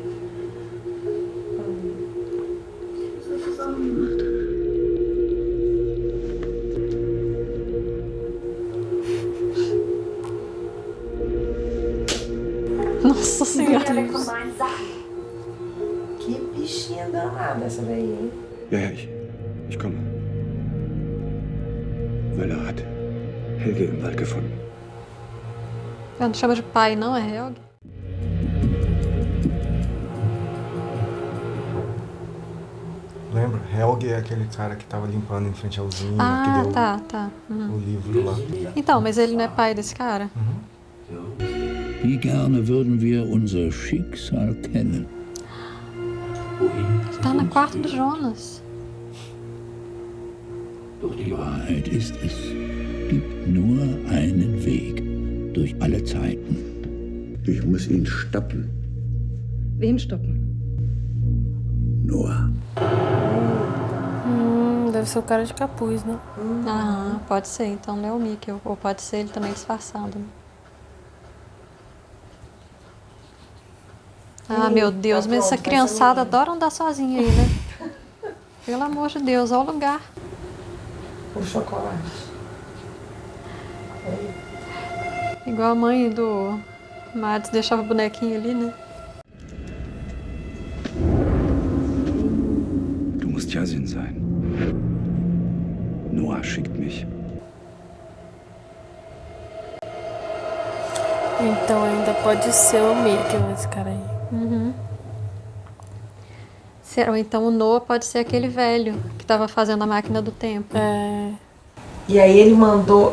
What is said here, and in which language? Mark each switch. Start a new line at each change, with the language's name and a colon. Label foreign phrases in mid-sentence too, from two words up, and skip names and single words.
Portuguese: Nossa Senhora. Que bichinha danada essa daí, hein?
German: Ja, ich komme. Wöller hat Helge im Wald gefunden.
Portuguese: Ela não chama de pai, não? É Helge? Lembra? Helge é aquele cara que tava limpando em frente à usina, Ah, que deu tá. o livro lá. Então, mas ele não é pai desse cara?
German: Wie gerne würden wir unser Schicksal kennen.
Portuguese: Tá no quarto do Jonas.
German: Doch die Wahrheit ist, es gibt nur einen Weg durch alle Zeiten. Ich muss ihn stoppen. Wen stoppen? Noah.
Portuguese: Deve ser o cara de capuz, né? Aham, pode ser. Então não é o Mickey. Ou pode ser ele também disfarçado. Né? Ah, meu Deus, mas essa criançada adora andar sozinha aí, né? Pelo amor de Deus, olha o lugar. O chocolate. Igual a mãe do Mads deixava o bonequinho ali, né?
German: Du musst Yasin sein. Noah schickt mich.
Portuguese: Então ainda pode ser o Mickey, esse cara aí. Uhum. Ou então o Noah pode ser aquele velho que tava fazendo a máquina do tempo. É. E aí ele mandou...